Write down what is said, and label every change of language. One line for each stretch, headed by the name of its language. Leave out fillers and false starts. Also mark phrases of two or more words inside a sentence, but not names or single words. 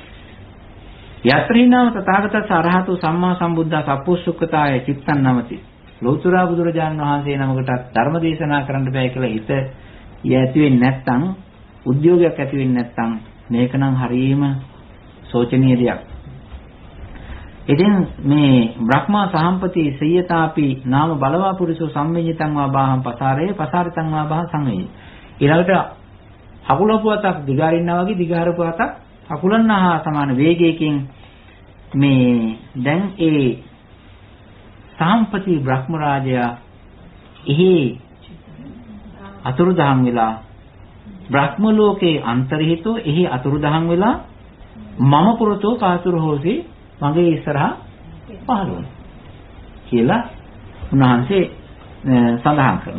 Pali: යත්‍රිනාම තථාගතස්ස අරහතු සම්මා සම්බුද්ධා සප්පුස්සුක්කතාය චිත්තං නමති.
Sinhala: ලෞතර බුදුරජාණන් වහන්සේ නමකටත් ධර්ම දේශනා කරන්න බෑ කියලා හිත ඇති වෙන්නේ නැත්නම් උද්‍යෝගයක් ඇති වෙන්නේ නැත්නම් මේක නම් හරියම සෝචනීය දෙයක්. ඉතින් මේ
Pali: බ්‍රහ්මා සහම්පති සයතාපි නාම බලවා පුරිසෝ සම්මිඤ්ඤතං වා බාහං පසාරේ පසාරිතං වා බාහං සංවේය.
Sinhala: ඊළඟට අකුලපුවතක් දිගාරින්නා වගේ දිගාරපුවතක් අකුලන්නා සමාන වේගයකින් මේ දැන් ඒ සාම්පති බ්‍රහ්ම රාජයා එහි අතුරුදහන් වෙලා බ්‍රහ්ම ලෝකේ අන්තර්හිතෝ එහි අතුරුදහන් වෙලා
Pali: මම පුරතෝ කාතුර හොසි
Sinhala: මගේ ඉස්සරහා පහළ වුණා කියලා උන්වහන්සේ සඳහන් කරනවා.